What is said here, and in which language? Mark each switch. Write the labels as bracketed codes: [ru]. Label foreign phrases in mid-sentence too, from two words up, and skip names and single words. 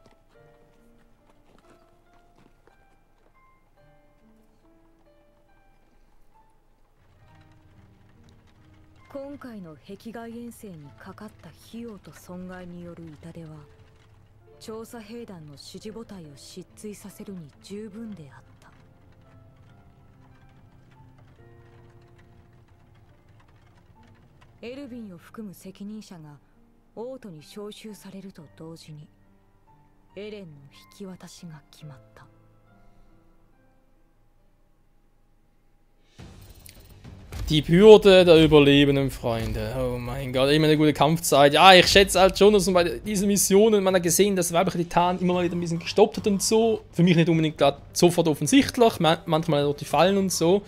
[ja] 今回の壁外遠征にかかった費用と損害による痛手は調査兵団の支持母体を失墜させるに十分であった。エルヴィンを含む責任者が王都に招集されると同時にエレンの引き渡しが決まった。 [de] Die Bürde der überlebenden Freunde. Oh mein Gott, immer eine gute Kampfzeit. Ja, ich schätze halt schon, dass man bei diesen Missionen, man hat gesehen, dass der weibliche Titan immer mal wieder ein bisschen gestoppt hat und so. Für mich nicht unbedingt gerade sofort offensichtlich, manchmal dort die Fallen und so.